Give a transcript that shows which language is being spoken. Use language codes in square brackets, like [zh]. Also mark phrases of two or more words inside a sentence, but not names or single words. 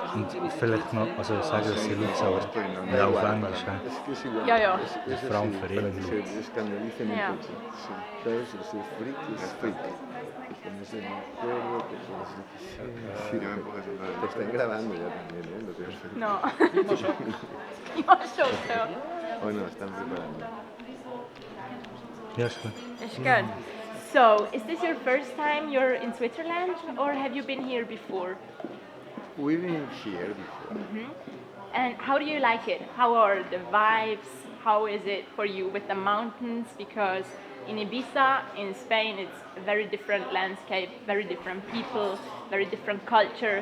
[de] Und vielleicht noch, also sagen das die Leute, aber Da ja auf [es] igual, [de] Englisch, [es] es que es igual. [de] Ja, ja. Es vor allem [es] así, [de] für [es] para [de] junge [es] que se [de] Leute. [es] escandalicen un [de] Ja. [es] poco. Sí. ¿Sabes? Es freak, es freak. Que ponerse de acuerdo, que ponerse lo que sea. Sí, Ya me puedes entrar. te están grabando ya también, ¿eh? Lo tienes. No. [de] Ja, schon so. [es] Oh no, están preparando. [de] Ja, ist gut. [en] It's good. So, is this your first time you're in Switzerland, or have you been here before? We've been here before. And how do you like it? How are the vibes? How is it for you with the mountains? Because in Ibiza, in Spain, it's a very different landscape, very different people, very different culture.